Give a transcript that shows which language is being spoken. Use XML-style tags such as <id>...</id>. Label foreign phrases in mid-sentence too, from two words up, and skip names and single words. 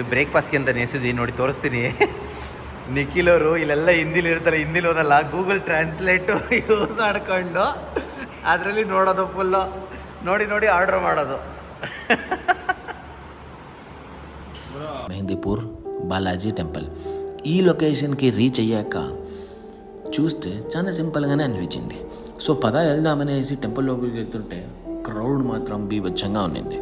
<kn>ಬ್ರೇಕ್ಫಾಸ್ಟ್ಗೆ ಅಂತ ನೆನೆಸಿದ್ವಿ, ನೋಡಿ ತೋರಿಸ್ತೀನಿ. ನಿಖಿಲವರು ಇಲ್ಲೆಲ್ಲ ಹಿಂದಿಲಿ ಇರ್ತಾರೆ, ಹಿಂದಿಲಿ ಹೋದಲ್ಲ ಗೂಗಲ್ ಟ್ರಾನ್ಸ್ಲೇಟು ಯೂಸ್ ಮಾಡ್ಕೊಂಡು ಅದರಲ್ಲಿ ನೋಡೋದು ಫುಲ್ಲು ನೋಡಿ ನೋಡಿ ಆರ್ಡ್ರ್ ಮಾಡೋದು.</kn> <te>మెహందీపూర్ బాలాజీ టెంపుల్ ఈ లొకేషన్కి రీచ్ అయ్యాక చూస్తే చాలా సింపుల్గానే అనిపించింది. సో పద వెళ్దామనేసి టెంపుల్ లోపలికి వెళ్తుంటే క్రౌడ్ మాత్రం బీభత్సంగా ఉండింది.</te>